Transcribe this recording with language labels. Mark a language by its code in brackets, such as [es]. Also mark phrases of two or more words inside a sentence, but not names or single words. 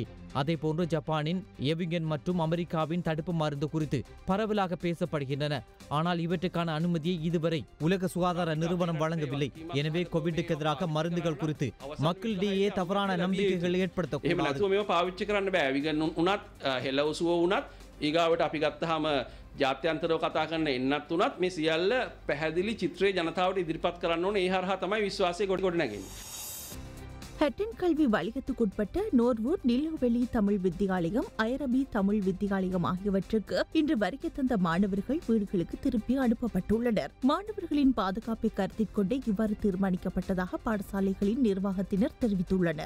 [ta] அதேபோன்று ஜப்பானின் எவிங்கன் மற்றும் அமெரிக்காவின் தடுப்பு மருந்து குறித்து பரவலாக பேசப்படுகின்றன. ஆனால் இவற்றுக்கான அனுமதியை இதுவரை உலக சுகாதார நிறுவனம் வழங்கவில்லை. எனவே கோவிட்டுக்கு எதிராக மருந்துகள் குறித்து மக்களிடையே தவறான நம்பிக்கைகள் ஏற்படுத்தக்கூடாது. [si] ඊගාවට අපි ගත්තහම ජාත්‍යන්තරව කතා කරන්න එන්නත් උනත් මේ සියල්ල පැහැදිලි චිත්‍රයේ ජනතාවට ඉදිරිපත් කරන්න ඕනේ. ඒ හරහා තමයි විශ්වාසය ගොඩනැගෙන්නේ. [ta] ஹட்டன் கல்வி வலயத்துக்குட்பட்ட நோர்வூட், நிலவெளி தமிழ் வித்தியாலயம், ஐரபி தமிழ் வித்தியாலயம் ஆகியவற்றுக்கு இன்று வருகை தந்த மாணவர்கள் வீடுகளுக்கு திருப்பி அனுப்பப்பட்டுள்ளனர். மாணவர்களின் பாதுகாப்பை கருத்தில் கொண்டே இவ்வாறு தீர்மானிக்கப்பட்டதாக பாடசாலைகளின் நிர்வாகத்தினர் தெரிவித்துள்ளனர்.